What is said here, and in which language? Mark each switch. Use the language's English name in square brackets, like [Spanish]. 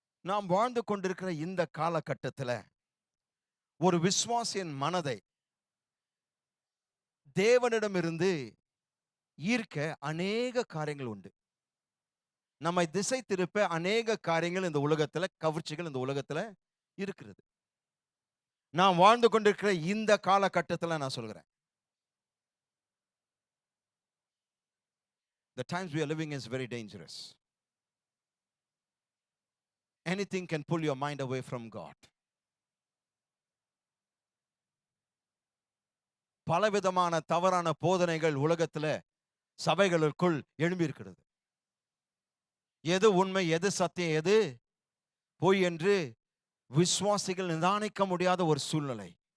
[Tamil] நாம் வாழ்ந்து கொண்டிருக்கிற இந்த காலகட்டத்தில் ஒரு விசுவாசியின் மனதை தேவனிடமிருந்து ஈர்க்க அநேக காரியங்கள் உண்டு. நம்மை திசை திருப்ப அநேக காரியங்கள் இந்த உலகத்துல, கவர்ச்சிகள் இந்த உலகத்துல இருக்கிறது. நான் வாழ்ந்து கொண்டிருக்கிற இந்த காலகட்டத்தில் நான் சொல்கிறேன், [English] the times we are living is very dangerous. Anything can pull your mind away from God. [Tamil] பலவிதமான தவறான போதனைகள் உலகத்துல சபைகளுக்குள் எழும்பி இருக்கிறது. எது உண்மை, எது சத்தியம், எது பொய் என்று விசுவாசிகள் நிதானிக்க முடியாத ஒரு சூழ்நிலை.